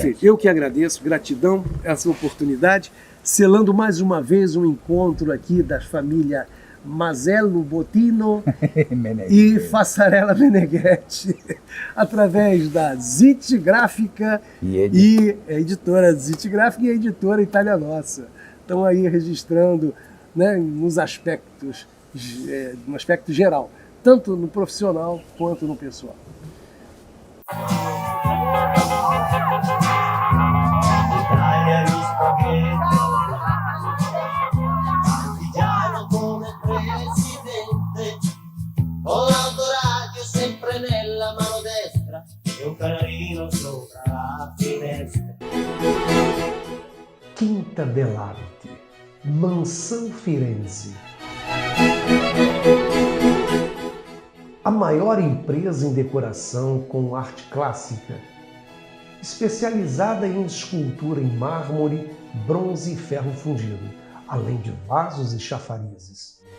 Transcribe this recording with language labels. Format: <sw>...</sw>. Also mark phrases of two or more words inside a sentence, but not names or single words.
<pt>Perfeito, eu que agradeço, gratidão essa oportunidade, selando mais uma vez um encontro aqui da família Mazzello Bottino e Fassarella Meneghetti, através da Zit Gráfica e a editora Zit Gráfica e a editora Itália Nossa. Estão aí registrando, né, no aspecto geral, tanto no profissional quanto no pessoal.</pt> <it>Ho l'autoradio sempre nella mano destra e un canarino sopra la finestra.</it> <pt>Quinta dell'Arte, Mansão Firenze. A maior empresa em decoração com arte clássica, especializada em escultura em mármore, bronze e ferro fundido, além de vasos e chafarizes.</pt>